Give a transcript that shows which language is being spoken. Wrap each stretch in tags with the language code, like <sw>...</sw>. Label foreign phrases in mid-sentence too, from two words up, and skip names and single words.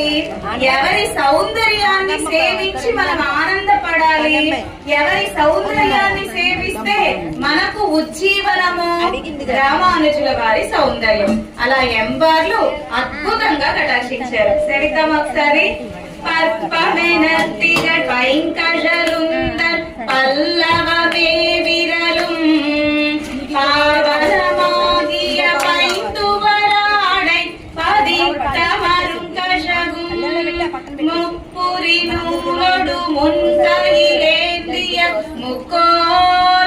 <te>ఎవరి సౌందర్యాన్ని సేవించి మనం ఆనందపడాలి. ఎవరి సౌందర్యాన్ని సేవిస్తే మనకు ఉజ్జీవనము. రామానుజుల వారి సౌందర్యం అలా ఎంబార్లు అద్భుతంగా కటాక్షించారు. సేవిద్దాం ఒకసారి.</te> <ta>பற்பமெனத்திகள் பைங்கழலுந்தர் பல்லவமே விரலும் பாவனமாகிய பைந்துவராடை பதித்த மருங்கழகும் முப்புரி நூலொடு முன்கையிலேந்திய முக்கோல்</ta>